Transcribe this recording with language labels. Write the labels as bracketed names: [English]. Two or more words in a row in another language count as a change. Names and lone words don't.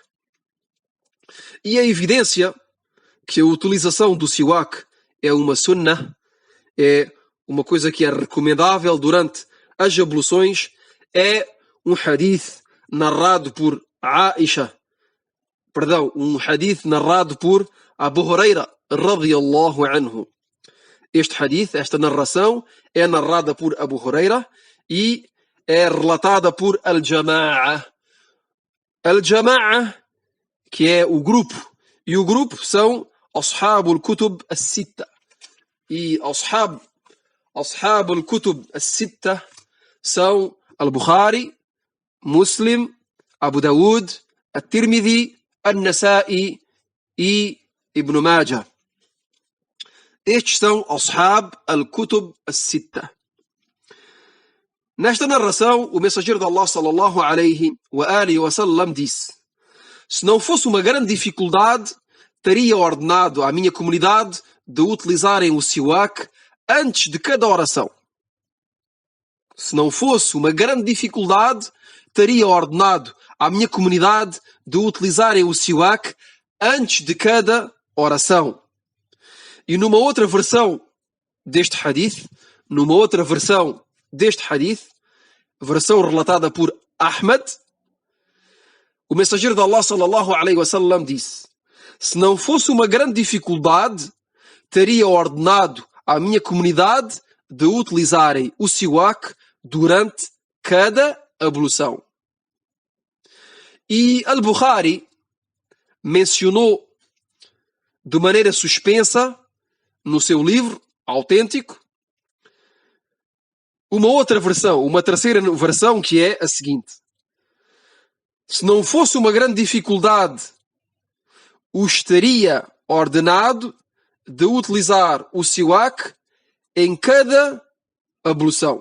[Portuguese] E a evidência que a utilização do siwak é uma sunnah, é uma coisa que é recomendável durante as abluções, é um hadith narrado por um hadith narrado por Abu Huraira [Arabic] رضي الله عنه. [Portuguese] Este hadith, esta narração, é narrada por Abu Huraira e é relatada por Al-Jama'a. Al-Jama'a, que é o grupo, e o grupo são [Arabic] أصحاب الكتب الستة. [Portuguese] E [Arabic] أصحاب الكتب الستة [Portuguese] são Al-Bukhari, Muslim, Abu Dawud, At-Tirmidhi, An-Nasa'i e Ibn Majah. Estes são [Arabic] أصحاب الكتب الستة. [Portuguese] Nesta narração, o mensageiro de Allah [Arabic] صلى الله عليه وسلم [Portuguese] disse: se não fosse uma grande dificuldade, teria ordenado à minha comunidade de utilizarem o siwak antes de cada oração. Se não fosse uma grande dificuldade, teria ordenado à minha comunidade de utilizarem o siwak antes de cada oração. E numa outra versão deste hadith, versão relatada por Ahmad, o mensageiro de Allah [Arabic] صلى الله عليه وسلم [Portuguese] disse: se não fosse uma grande dificuldade, teria ordenado à minha comunidade de utilizarem o siwak durante cada ablução. E Al-Bukhari mencionou de maneira suspensa no seu livro autêntico uma terceira versão, que é a seguinte: se não fosse uma grande dificuldade, os teria ordenado de utilizar o siwak em cada ablução.